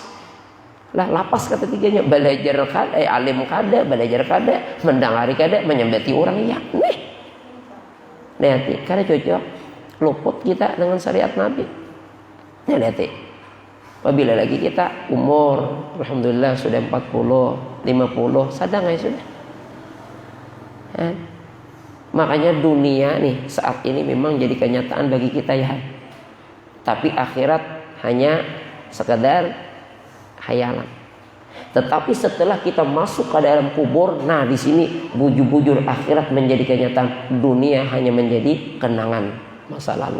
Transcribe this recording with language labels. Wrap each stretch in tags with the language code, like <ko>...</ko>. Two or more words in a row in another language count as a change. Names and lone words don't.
<bjn>Lah lapas kata tiganya, belajar kada, alim kada, belajar kada, mendengar kada, menyembati orang ya. Lihat, kada cocok. Luput kita dengan syariat Nabi. Lihat, apabila lagi kita umur alhamdulillah sudah 40, 50, sadang ya sudah.</bjn> <id>Makanya dunia nih saat ini memang jadi kenyataan bagi kita ya. Tapi akhirat hanya sekedar khayalan. Tetapi setelah kita masuk ke dalam kubur, nah di sini bujur-bujur akhirat menjadi kenyataan, dunia hanya menjadi kenangan masa lalu.</id>